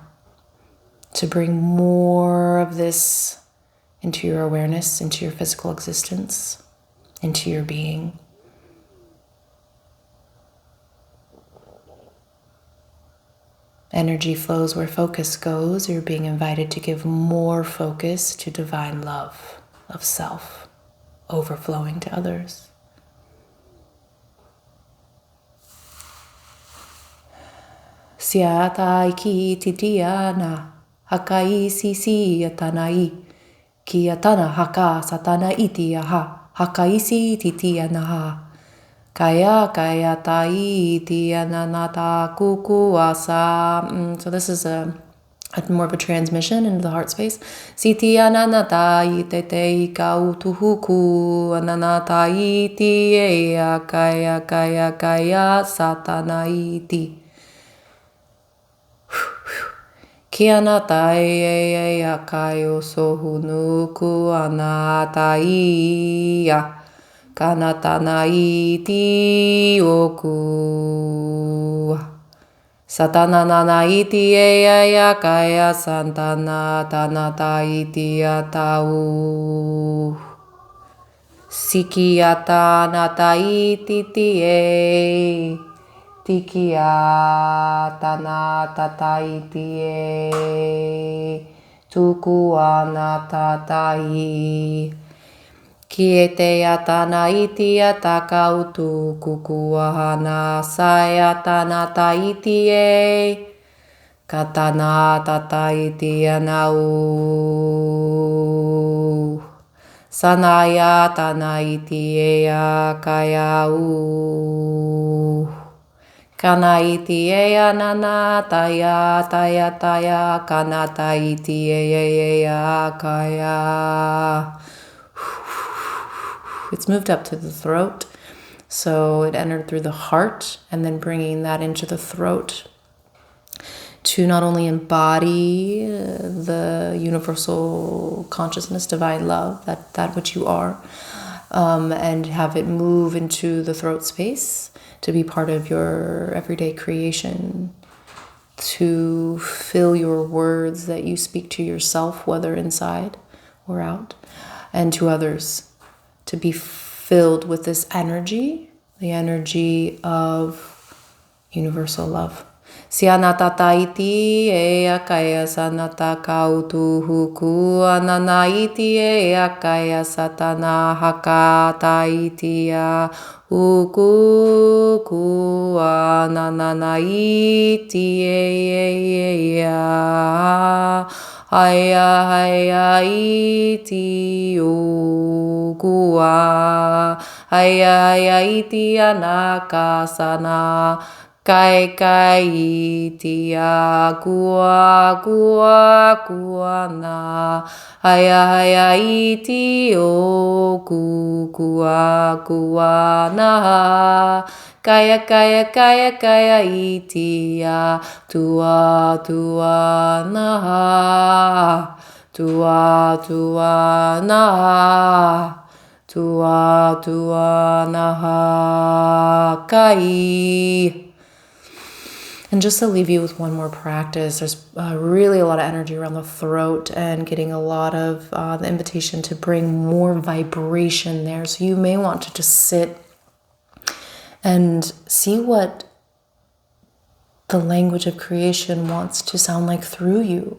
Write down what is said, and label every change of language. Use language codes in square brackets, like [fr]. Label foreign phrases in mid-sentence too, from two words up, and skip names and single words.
[en] To bring more of this into your awareness, into your physical existence, into your being. Energy flows where focus goes. You're being invited to give more focus to divine love of self, overflowing to others. Siata iki titiana, hakai sisi atanai, ki atana haka satana iti aha, hakaisi titiana ha. Kaya kaya tai tiananata kukuasa. So this is a more of a transmission into the heart space. Siti ananata itete ikautuhuku ananata iti ea kaya kaya kaya satana iti. Kianata ea kayo sohunuku anata ia. Kanatana iti oku. Satanana iti ea kaya santana tanata iti atau. Sikiata nata iti tie. Tikiata nata iti e. Tukua tatai. Kiete atana iti ataka utu kukuahana sayatana taiti e katana tata iti anau sanaya tana iti ea kaya u kana iti ea nana taya taya taya kana taiti ea kaya. It's moved up to the throat, so it entered through the heart, and then bringing that into the throat to not only embody the universal consciousness, divine love, that which you are, and have it move into the throat space to be part of your everyday creation, to fill your words that you speak to yourself, whether inside or out, and to others. To be filled with this energy, the energy of universal love. Sianata taiti ea kaya sanata kautu huku anana iti ea kaya satana haka taiti a huku ku anana iti ea. Haya haya iti ukua haya haya iti anakasana kai kai iti akua kua kuana haya haya iti oku kua kuana kaya kaya kaya kaya iti a tua tua naha tua tua naha tua tua naha kai. And just to leave you with one more practice, there's really a lot of energy around the throat and getting a lot of the invitation to bring more vibration there. So you may want to just sit and see what the language of creation wants to sound like through you.